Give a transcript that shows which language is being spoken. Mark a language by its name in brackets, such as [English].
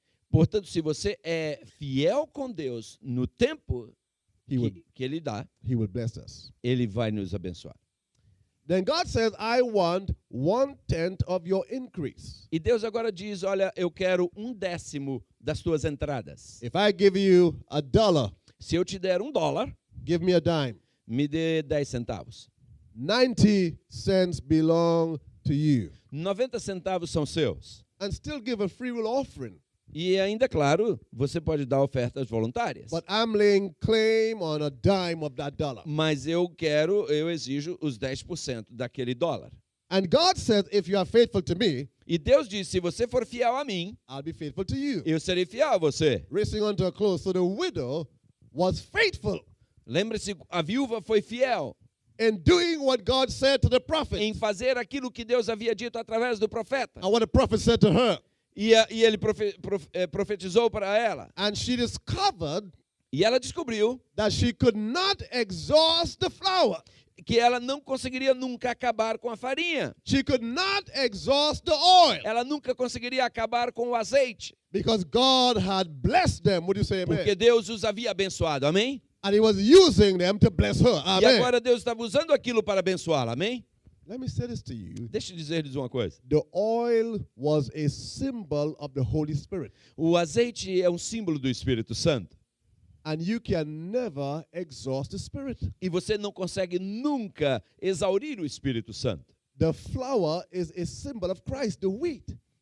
[Portuguese] Portanto, se você é fiel com Deus no tempo [English] he would, [Portuguese] que Ele dá, [English] he would bless us. [Portuguese] Ele vai nos abençoar. [English] Then God says, I want 1/10 of your increase. [Portuguese] E Deus agora diz, olha, eu quero 1/10 das tuas entradas. [English] If I give you $1, [Portuguese] Se eu te der $1, [English] give me a dime. [Portuguese] me dê 10 centavos. [English] 90 cents belong to you. [Portuguese] 90 centavos são seus. [English] And still give a free will offering. [Portuguese] E ainda, claro, você pode dar ofertas voluntárias. [English] But I'm laying claim on a dime of that dollar. [Portuguese] Mas eu exijo os 10% daquele dólar. [English] And God says, if you are faithful to me, [Portuguese] E Deus diz, se você for fiel a mim, [English] I'll be faithful to you. [Portuguese] eu serei fiel a você. [English] Racing onto a close. So the widow was faithful [Portuguese] Lembre-se, a viúva foi fiel [English] in doing what God said to the prophet. [Portuguese] em fazer aquilo que Deus havia dito através do profeta. [English] And what the prophet said to her. [Portuguese] E ele profetizou para ela. [English] And she discovered [Portuguese] E ela descobriu [English] that she could not exhaust the flour. [Portuguese] que ela não conseguiria nunca acabar com a farinha. [English] She could not exhaust the oil. [Portuguese] Ela nunca conseguiria acabar com o azeite. [English] Because God had blessed them. Would you say amen? [Portuguese] Porque Deus os havia abençoado. Amém? [English] And he was using them to bless her. [Portuguese] E [English] Amen. [Portuguese] agora Deus estava usando aquilo para abençoá-la. Amém? [English] Let me say this to you. [Portuguese] Deixa eu dizer-lhes uma coisa. [English] The oil was a symbol of the Holy Spirit. [Portuguese] O azeite é um símbolo do Espírito Santo. [English] And you can never exhaust the Spirit. [Portuguese] E você não consegue nunca exaurir o Espírito Santo. [English] The flour is a symbol of Christ, the wheat.